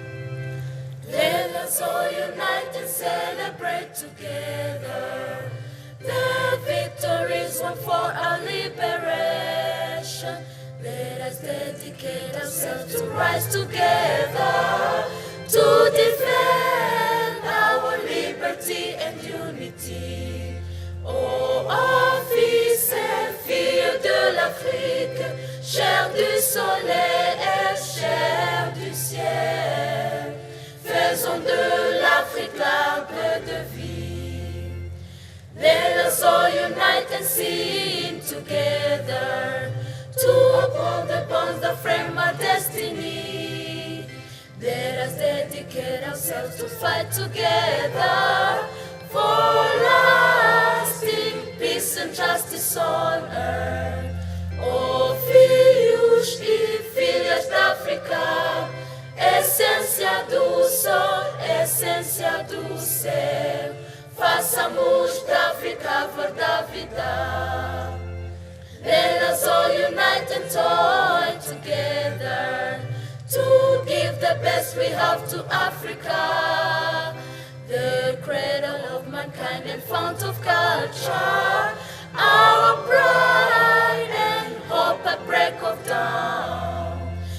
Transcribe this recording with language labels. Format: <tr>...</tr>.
<en>unite and celebrate together the victories won for our liberation. Let us dedicate ourselves to rise together to defend our liberty and unity.</en> <fr>Ô fils et filles de l'Afrique, chair du soleil et chair du ciel, faisons de l'Afrique l'arbre de vie.</fr> <en>Let us all unite and sing together to uphold the bonds that frame our destiny. Let us dedicate ourselves to fight together for lasting peace and justice on earth.</en> <pt>Ô filhos e filhas da África, essência do sol, essência do céu, façamos da África a verdade vida.</pt> <en>Let us all unite and toil together to give the best we have to Africa, the cradle of mankind and fount of culture, our pride and hope at break of dawn.</en>